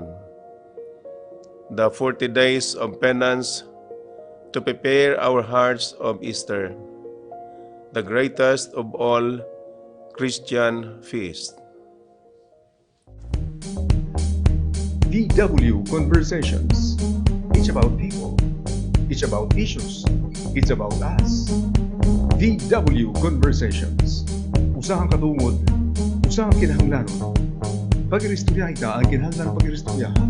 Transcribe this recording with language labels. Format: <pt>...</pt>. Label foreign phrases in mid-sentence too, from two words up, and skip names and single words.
<en>The 40 days of penance to prepare our hearts of Easter, the greatest of all Christian feasts. Dyvw Conversations. It's about people. It's about issues. It's about us. Dyvw Conversations.</en> <war>Usahang katungod, usahang kinahanglanon. Pag-iristorya ita ang kinahanglan pag-iristoryahan.</war>